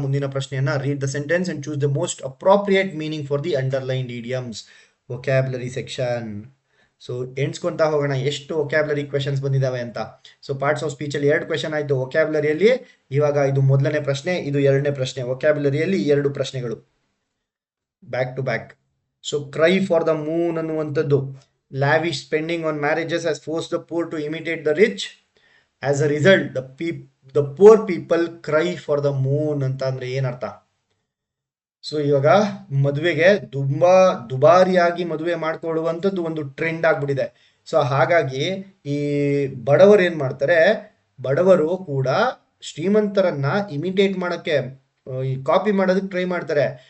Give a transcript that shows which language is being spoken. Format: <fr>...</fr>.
<kn>ಮುಂದಿನ ಪ್ರಶ್ನೆಯನ್ನ</kn> <en>Read the sentence and choose the most appropriate meaning for the underlined idioms.</en> <kn>Vocabulary section. So ಎಣ್ಸ್ಕೊಂತಾ ಹೋಗೋಣ ಎಷ್ಟು vocabulary questions ಬಂದಿದ್ದಾವೆ ಅಂತ. ಸೊ ಪಾರ್ಟ್ಸ್ ಆಫ್ ಸ್ಪೀಚ್ ಅಲ್ಲಿ 2 question ಆಯ್ತು. ವೊಕ್ಯಾಬ್ಯುಲರಿಯಲ್ಲಿ ಇವಾಗ ಇದು ಮೊದಲನೇ ಪ್ರಶ್ನೆ, ಇದು 2ನೇ ಪ್ರಶ್ನೆ. ವೊಕ್ಯಾಬ್ಯುಲರಿಯಲ್ಲಿ 2 ಪ್ರಶ್ನೆಗಳು back to back.</kn> <en>so cry for the moon</en> <kn>ಅನ್ನುವಂಥದ್ದು,</kn> <en>lavish spending on marriages has forced the poor to imitate the rich. As a result, the poor people cry for the moon</en> <kn>ಅಂತ ಅಂದ್ರೆ ಏನರ್ಥ? ಸೊ ಇವಾಗ ಮದುವೆಗೆ ತುಂಬಾ ದುಬಾರಿಯಾಗಿ ಮದುವೆ ಮಾಡ್ಕೊಳ್ಳುವಂಥದ್ದು ಒಂದು trend ಆಗ್ಬಿಟ್ಟಿದೆ. ಸೊ ಹಾಗಾಗಿ ಈ ಬಡವರು ಏನ್ ಮಾಡ್ತಾರೆ, ಬಡವರು ಕೂಡ ಶ್ರೀಮಂತರನ್ನ ಇಮಿಟೇಟ್ ಮಾಡಕ್ಕೆ, ಕಾಪಿ ಮಾಡೋದಕ್ಕೆ ಟ್ರೈ ಮಾಡ್ತಾರೆ.</kn>